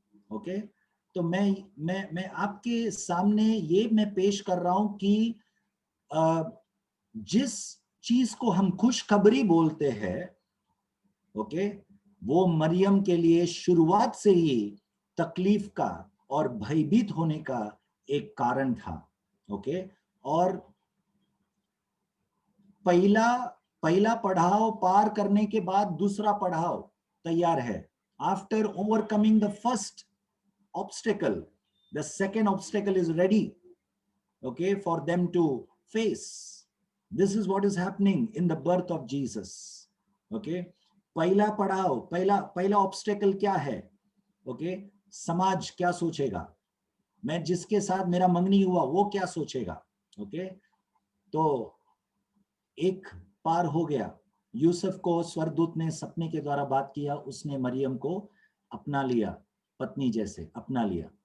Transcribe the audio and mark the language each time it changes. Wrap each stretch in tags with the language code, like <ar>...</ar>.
<hi>Okay, तो मैं आपके सामने ये मैं पेश कर रहा हूं कि जिस चीज को हम खुशखबरी बोलते हैं, ओके, वो मरियम के लिए शुरुआत से ही तकलीफ का और भयभीत होने का एक कारण था। ओके, और पहला पड़ाव पार करने के बाद दूसरा पड़ाव तैयार है.</hi> <en>After overcoming the first obstacle, the second obstacle is ready, okay, for them to face. This is what is happening in the birth of Jesus.</en> <hi>Okay, पहला पड़ाव, पहला ऑब्स्टेकल क्या है? ओके, समाज क्या सोचेगा, मैं जिसके साथ मेरा मंगनी हुआ वो क्या सोचेगा. ओके, तो एक पार हो गया. यूसुफ को स्वर्गदूत ने सपने के द्वारा बात किया, उसने मरियम को अपना लिया, पत्नी जैसे अपना लिया.</hi>